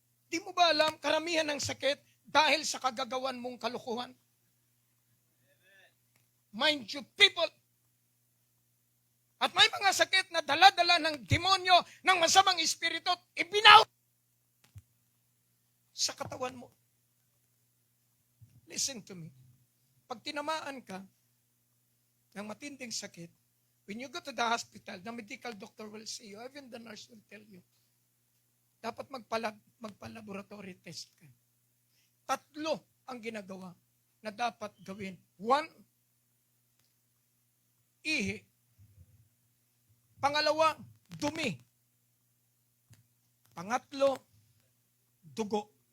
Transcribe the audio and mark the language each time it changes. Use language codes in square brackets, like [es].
[tl] Di mo ba alam, karamihan ng sakit dahil sa kagagawan mong kalukuhan? [en] Mind you, people. [tl] At may mga sakit na dala-dala ng demonyo, ng masamang espiritu, ibinaw sa katawan mo. [en] Listen to me. [tl] Pag tinamaan ka ng matinding sakit, [en] when you go to the hospital, the medical doctor will say you, even the nurse will tell you, [tl] dapat magpa-laboratory test ka. 3 ang ginagawa na dapat gawin. 1, ihi. Pangalawa, dumi. Pangatlo, dugo.